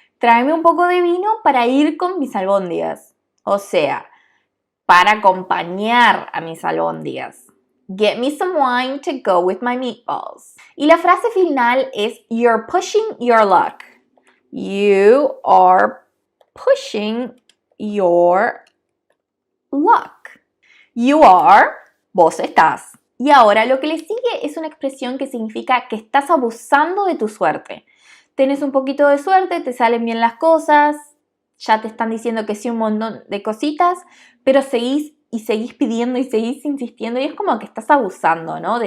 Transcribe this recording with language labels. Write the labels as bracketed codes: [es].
[es] Tráeme un poco de vino para ir con mis albóndigas. O sea, para acompañar a mis albóndigas. [en] Get me some wine to go with my meatballs. [es] Y la frase final es [en] you're pushing your luck. You are pushing your luck. [es] You are, vos estás. Y ahora lo que le sigue es una expresión que significa que estás abusando de tu suerte. Tenés un poquito de suerte, te salen bien las cosas, ya te están diciendo que sí un montón de cositas, pero seguís pidiendo y seguís insistiendo y es como que estás abusando, ¿no?